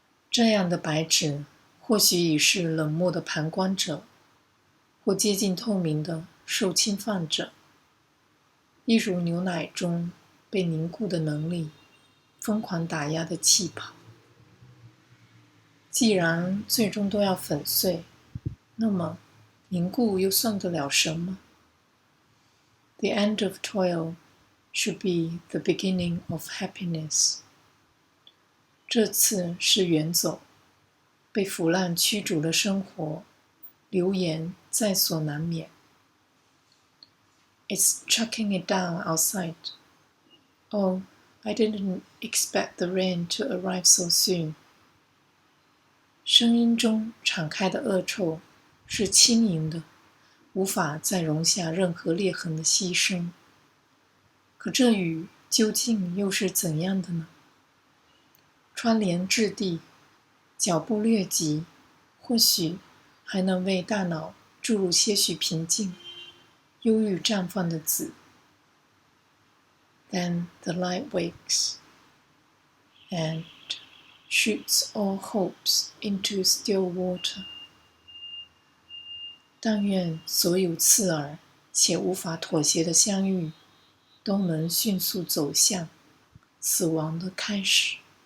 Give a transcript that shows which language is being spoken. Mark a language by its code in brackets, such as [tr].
[zh] 这样的白纸或许已是冷漠的旁观者，或接近透明的受侵犯者，一如牛奶中被凝固的能力疯狂打压的气泡。既然最终都要粉碎，那么凝固又算得了什么？ [en] The end of toil should be the beginning of happiness. [zh] 这次是远走，被腐烂驱逐的生活，流言在所难免。 [en] It's chucking it down outside. Oh, I didn't expect the rain to arrive so soon. [zh] 声音中敞开的恶臭是轻盈的，无法再容下任何裂痕的牺牲。可这雨究竟又是怎样的呢？穿帘至地，脚步略急，或许还能为大脑注入些许平静。忧郁绽放的紫。 [en] Then the light wakes and shoots all hopes into still water. [zh] 但愿所有刺耳且无法妥协的相遇，都能迅速走向死亡的开始。